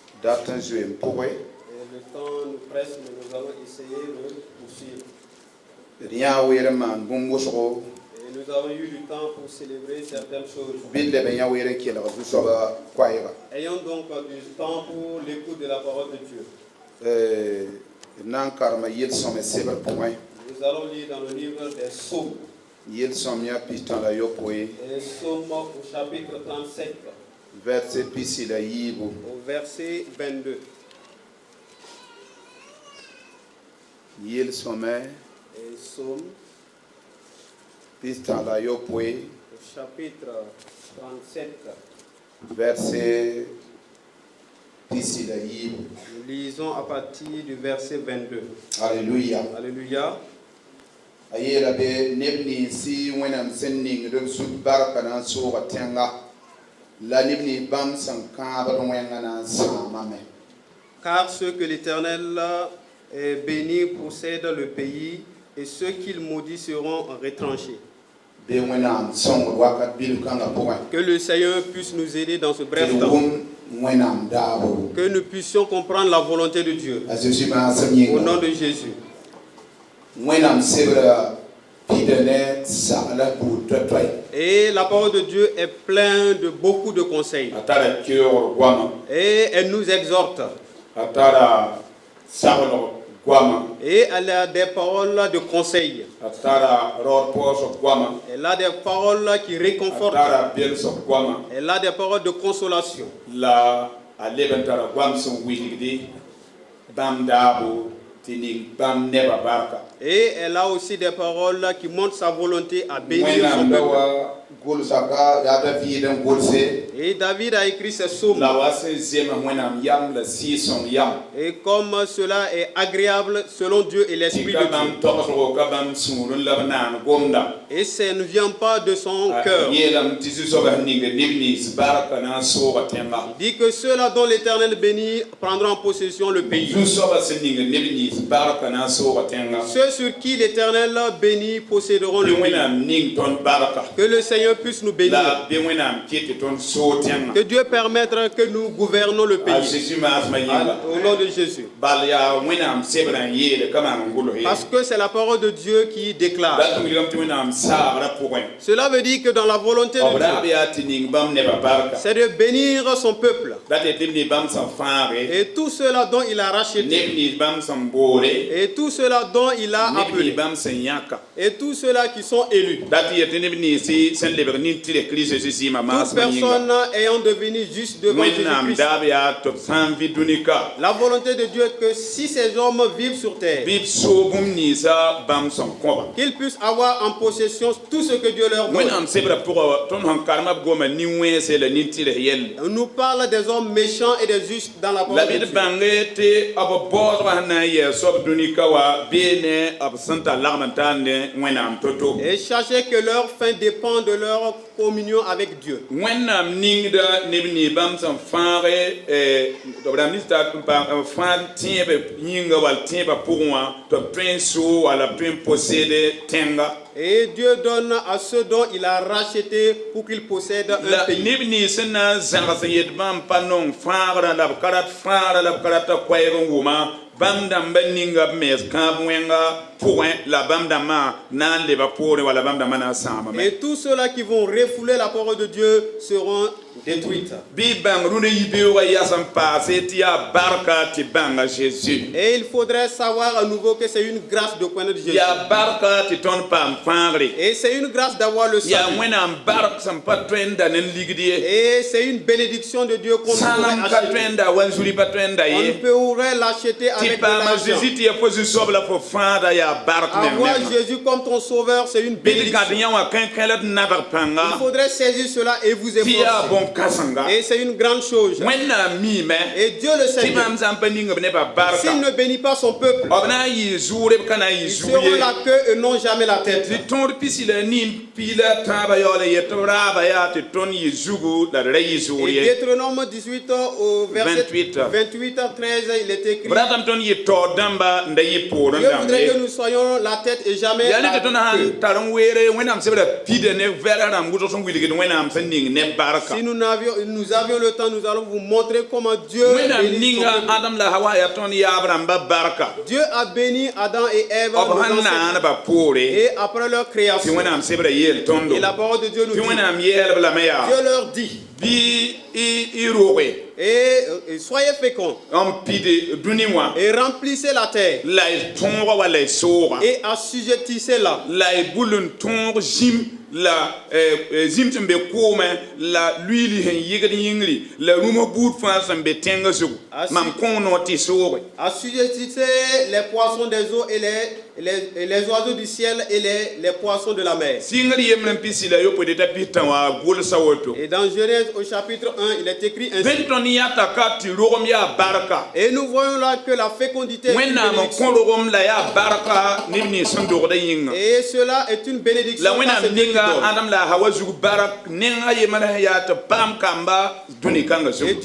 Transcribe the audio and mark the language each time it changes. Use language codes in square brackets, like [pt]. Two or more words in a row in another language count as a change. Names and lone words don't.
[mos] rat n zoe n pʋgẽ [fr] Et le temps nous presse, mais nous allons essayer de poursuivre. [mos] d yãa weer n maan bũmb wʋsgo [fr] Et nous avons eu du temps pour célébrer certaines choses. [mos] bɩ leb n yã weer n kelg zu-soaba koɛɛga [fr] Ayons donc du temps pour l'écoute de la parole de Dieu. [mos] d na n karema yel-sõme sebr pʋgẽ [fr] Nous allons lire dans le livre des Psaumes. [mos] yel-sõm yã pis-tã la yopoe [fr] Et Psaume au chapitre 37, [mos] vɛrse pisi la yiibu [fr] au verset 22. [mos] yel-sõme [fr] Et Psaume [mos] pis-tã la yopoe [fr] au chapitre 37. [mos] vɛrse pisi la yiibu. [fr] Nous lisons à partir du verset 22. Alléluia. Alléluia. [mos] A yeela be neb ninsi wẽnnaam sẽn ningd b sut barka na n sooga tẽnga la neb nins bãmb sẽn kãabd wẽnga na n sãamame. [fr] Car ceux que l'Éternel bénit possèdent le pays, et ceux qu'il maudit seront retranchés. [mos] Be wẽnnaam sõngd wakat bil-kãngã pʋgẽ [fr] Que le Seigneur puisse nous aider dans ce [mos] tɩ [fr] bref [mos] d [fr] temps. [mos] wʋm wẽnnaam daabo. [fr] Que nous puissions comprendre la volonté de Dieu. [mos] A Zeezi maasem [fr] Au nom [mos] yĩnga [fr] de Jésus. [mos] wẽnnaam sebra pida ne sagla buud toɛ-toɛ. [fr] Et la parole de Dieu est pleine de beaucoup de conseils. [mos] A tara keoogr goama, [fr] Et elle nous exhorte. [mos] a tara saglg goama, [fr] Et elle a des paroles de conseil. [mos] a tara raood pɔɔsg goama, [fr] Elle a des paroles qui [mos] a [fr] réconfortent. [mos] tara belsg goama. [fr] Elle a des paroles de consolation. [mos] La a leb n tara goam sẽn wilgde bãmb daabo tɩ ning bãmb neba barka. [fr] Et elle a aussi des paroles qui montrent sa volonté à bénir son [mos] wẽnnaam la [fr] peuple. [mos] wa gʋlsga yaa Daviid n gʋlse [fr] Et David a écrit ces psaumes. [mos] la wa sẽn zems wẽnnaam yam la sɩɩs-sõng yam [fr] Et comme cela est agréable selon Dieu et [mos] tɩ [fr] l'Esprit [mos] ka [fr] de Dieu. [mos] bãmb togsgo ka bãmb sũur n la b naan gomda [fr] Et ça ne vient pas de son cœur. [mos] yeelame tɩ zu-soabã sẽn ning neb nins barka na n sooga tẽnga [fr] Il dit que ceux-là dont l'Éternel bénit prendront en possession le pays. [mos] zu-soabã sẽn ning neb nins barka na n sooga tẽnga [fr] Ceux sur qui l'Éternel bénit posséderont [mos] bɩ [fr] le pays. [mos] wẽnnaam ning tõnd barka [fr] Que le Seigneur puisse nous bénir. [mos] la bɩ wẽnnaam kɩt tɩ tõnd soog tẽnga. [fr] Que Dieu permette que nous gouvernons le [mos] A [fr] pays. [mos] Zeezi maasmã yĩnga [fr] Au nom de Jésus. [mos] bal yaa wẽnnaam sebr n yeele ka maan n gʋls [fr] Parce que c'est la parole de Dieu qui déclare. [mos] la tʋm yɩlame tɩ wẽnnaam saagrã pʋgẽ [fr] Cela veut dire que dans la volonté [mos] b [fr] de [mos] raab [fr] Dieu, [mos] yaa tɩ ning bãmb nebã barka [fr] c'est de bénir son peuple. [mos] la tɩ tɩ b ne bãmb sẽn fãage [fr] Et tous ceux-là dont il a racheté. [mos] neb nins bãmb sẽn boore [fr] Et tous ceux-là dont il a [mos] neb nins [fr] appelé. [mos] bãmb sẽn yãka [fr] Et tous ceux-là qui sont élus. [mos] la tɩ yetɩ neb ninsi sẽn lebg nin-tɩrɛ kirist zĩma [fr] Toute [mos] maasmã yĩnga [fr] personne ayant devenu juste devant [mos] wẽnnaam [fr] Jésus-Christ. [mos] daab yaa tɩ b sã n vɩ dũnika [fr] La volonté de Dieu est que si ces hommes vivent sur terre, [mos] bɩ b soog bũmb ninsã bãmb sẽn kõba [fr] qu'ils puissent avoir en possession tout ce que Dieu leur donne. [mos] wẽnnaam sebrã pʋgã tõnd sẽn karema b goma nin-wẽese la nin-tɩrs yell [fr] On nous parle des hommes méchants et des justes dans la [mos] la [fr] parole de [mos] bɩ [fr] Dieu. [mos] d bãnge tɩ b baoosgã sẽn na n yɛɛ soab dũnika wa bee ne b sẽn tar lagm n tar ne wẽnnaam to-to [fr] Et sachez que leur fin dépend de leur communion avec Dieu. [mos] wẽnnaam ningda neb nins bãmb sẽn fãage b rãmb nins t'a fãag tẽebe yĩnga wall tẽebã pʋgẽ wã tɩ b tõe n soo walla b tõe n posede tẽnga [fr] Et Dieu donne à ceux dont il a racheté pour qu'ils possèdent un [mos] la [fr] pays. [mos] neb nins sẽn na n zãgs n yet bãmb pa nong fãagrã la b ka rat fãagrã la b ka rata koɛɛg n wʋma bãmb dãmbã ninga b mees kãab wẽnga pʋgẽ la bãmb dãmbã na n leba poorẽ walla bãmb dãmbã na n sãamame [fr] Et tous ceux-là qui vont refouler la parole de Dieu seront détruits. [mos] bɩ bãng rũn yi beoogã yas n paase tɩ yaa barka tɩ bãnga Jésus [fr] Et il faudrait savoir à nouveau que c'est une grâce de connaître Jésus. [mos] yaa barka tɩ tõnd paam fãagre [fr] Et c'est une grâce d'avoir le [mos] yaa [fr] salut. [mos] wẽnnaam bark sẽn pa tõe n da ne n ligd ye [fr] Et c'est une bénédiction de Dieu qu'on ne [mos] sãnam [fr] pourrait [mos] ka tõe [fr] acheter. [mos] n da wanzuri pa tõe n da [fr] On ne [mos] ye [fr] pourrait l'acheter [mos] tɩ [fr] avec de [mos] paama [fr] l'argent. [mos] Jésus tɩ ya fo zu-soab la fo fãada yaa bark [fr] Avoir [mos] ne [fr] Jésus comme ton sauveur, c'est une [mos] bɩ d gãd [fr] bénédiction. [mos] yã wã kẽ-kẽ d nabg pãnga [fr] Il faudrait saisir cela et vous [mos] tɩ yaa [fr] efforcer. [mos] bõn-kãsenga [fr] Et c'est une grande chose. [mos] wẽnnaam miime [fr] Et Dieu le sait [mos] tɩ [fr] bien. [mos] bãmb zãm pa ning b nebã barka [fr] S'il ne bénit pas son peuple, [mos] b na n yɩɩ zuure b ka na n yɩ [fr] ils [mos] zug [fr] seront [mos] ye [fr] la queue et non jamais la tête. [mos] tɩ tõod pisi la nin piila tãabã yaool n yet b raaba yaa tɩ tõnd yɩ zugu la d ra yɩ zuur [fr] Et [mos] ye [fr] Deutéronome 18 au verset 28 à 13, il est écrit: [mos] b ratame tõnd yɩ taood dãmba n da yɩ poor n [fr] Dieu [mos] dãmb [fr] voudrait que [mos] ye [fr] nous soyons la tête et jamais [mos] yaa [fr] la [mos] ne tɩ tõnd [fr] queue. [mos] sãn tar n weere wẽnnaam sebra pida ne vɛrã rãmb wʋsg sẽn wilgd wẽnnaam sẽn ning ne barka [fr] Si nous nous avions le temps, nous allons vous montrer comment Dieu [mos] wẽnnaam [fr] bénit son [mos] ninga [fr] peuple. [mos] adam la hawa ya tõnd yaab rãmba barka [fr] Dieu a béni Adam et Ève [mos] b [fr] nos [mos] sẽn [fr] ancêtres. [mos] naanba poore [fr] Et après leur [mos] tɩ [fr] création, [mos] wẽnnaam sebra yeel tõndo [fr] et la parole de Dieu nous [mos] tɩ [fr] dit, [mos] wẽnnaam yɛɛlb lame yaa [fr] Dieu leur dit, [mos] bɩ y roge [fr] et soyez féconds, [mos] n pid dũni wã [fr] et remplissez la terre, [mos] la y tõoga wa la y sooga [fr] et assujettissez-la. [mos] la y bul n tõog zĩm la zĩm sẽn be koomẽ la luiili sẽn yɩgd yĩngri la rũma buud fãa sẽn be tẽngã zugu mam kõ noog tɩ sooge [fr] Assujettissez les poissons des eaux et les oiseaux du ciel et les poissons de la mer. [mos] sɩngr yembr n pisi la yopoe t'a pis tã wã gʋlsa woto [fr] Et dans Genèse au chapitre 1, il est écrit ainsi. [mos] bẽn tõnd yãta ka tɩ rogem yaa barka [fr] Et nous voyons là que la fécondité est une [mos] wẽnnaam n [fr] bénédiction. [mos] kõ rogem la yaa barka neb nins sẽn dogda yĩnga [fr] Et cela est une bénédiction. [mos] la [fr] car [mos] wẽnnaam [fr] c'est Dieu qui [mos] ninga [fr] donne. [mos] adam la hawa zug barak nenga yemã sẽn yaa tɩ paam kamba dũni kãnga [fr] Et [mos] zugu